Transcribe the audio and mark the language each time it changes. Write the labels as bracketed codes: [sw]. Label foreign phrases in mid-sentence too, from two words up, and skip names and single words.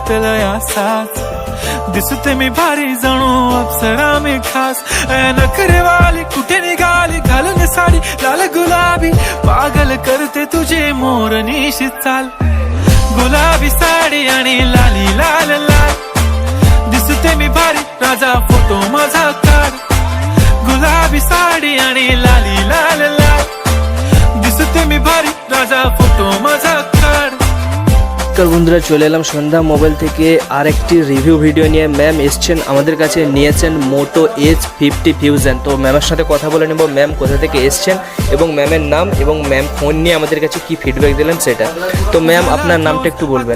[mr] वाटलं असाच दिसते मी भारी जणू अप्सरा मी खास नखरेवाली कुठे निघाली घालून साडी लाल गुलाबी पागल करते तुझे मोरनीशी चाल गुलाबी साडी आणि लाली लाल लाल दिसते मी भारी राजा फोटो माझा काढ गुलाबी साडी आणि लाली लाल लाल दिसते मी भारी राजा फोटो माझा काढ। [bn] বন্ধুরা চলে এলাম সন্ধ্যা মোবাইল থেকে আরেকটি রিভিউ ভিডিও নিয়ে। ম্যাম এসছেন আমাদের কাছে, নিয়েছেন মোটো H50 ফিউশন। তো ম্যামের সাথে কথা বলে নেব ম্যাম কোথা থেকে এসছেন এবং ম্যামের নাম এবং ম্যাম ফোন নিয়ে আমাদের কাছে কি ফিডব্যাক দিলেন সেটা। তো ম্যাম আপনার নামটা একটু বলবেন।